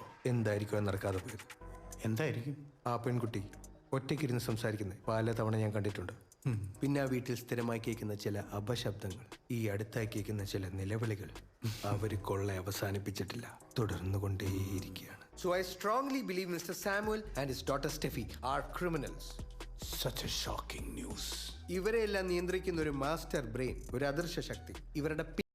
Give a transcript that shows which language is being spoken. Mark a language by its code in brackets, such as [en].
[ml] എന്തായിരിക്കും നടക്കാതെ പോയത്? എന്തായിരിക്കും? ആ പെൺകുട്ടി ഒറ്റയ്ക്കിരുന്ന് സംസാരിക്കുന്നത് പല തവണ ഞാൻ കണ്ടിട്ടുണ്ട്. പിന്നെ ആ വീട്ടിൽ സ്ഥിരമായി കേൾക്കുന്ന ചില അപശബ്ദങ്ങൾ, ഈ അടുത്തായി കേൾക്കുന്ന ചില നിലവിളികൾ, അവർ കൊള്ള അവസാനിപ്പിച്ചിട്ടില്ല, തുടർന്നുകൊണ്ടേയിരിക്കുകയാണ്. [en] So I strongly believe Mr. Samuel and his daughter Steffi are criminals. Such a shocking news. [ml] ഇവരെ എല്ലാം നിയന്ത്രിക്കുന്ന ഒരു മാസ്റ്റർ ബ്രെയിൻ, ഒരു അദൃശ്യ ശക്തി ഇവരുടെ